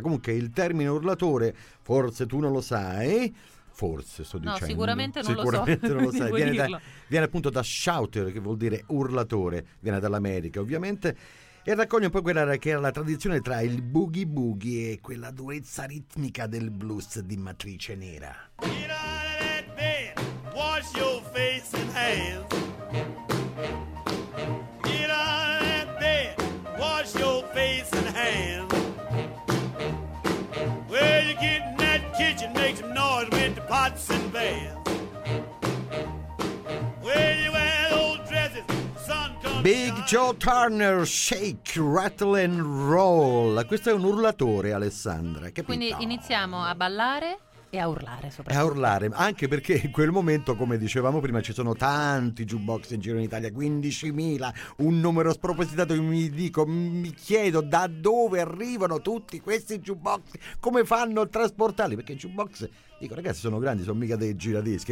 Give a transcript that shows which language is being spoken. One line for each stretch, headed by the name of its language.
Italian: Comunque il termine urlatore, forse tu non lo sai, forse sto dicendo. No, sicuramente non sicuramente lo so. Sicuramente non lo sai. Viene appunto da shouter, che vuol dire urlatore, viene dall'America ovviamente. E raccoglie un po' quella che era la tradizione tra il boogie boogie e quella durezza ritmica del blues di matrice nera.
English: Get out of that bed, wash your face and hands. Get out of that bed, wash your face and hands. Well, you get in that kitchen, make some noise with the pots and pans. Well, you Joe Turner, Shake, Rattle and Roll.
Italian: Questo è un urlatore, Alessandra, capito? Quindi iniziamo a ballare e a urlare soprattutto. A urlare, anche perché in quel momento, come dicevamo prima, ci sono tanti jukebox in giro in Italia, 15.000, un numero spropositato. Io mi chiedo da dove arrivano tutti questi jukebox, come fanno a trasportarli, perché i jukebox, dico, ragazzi, sono grandi, sono mica dei giradischi.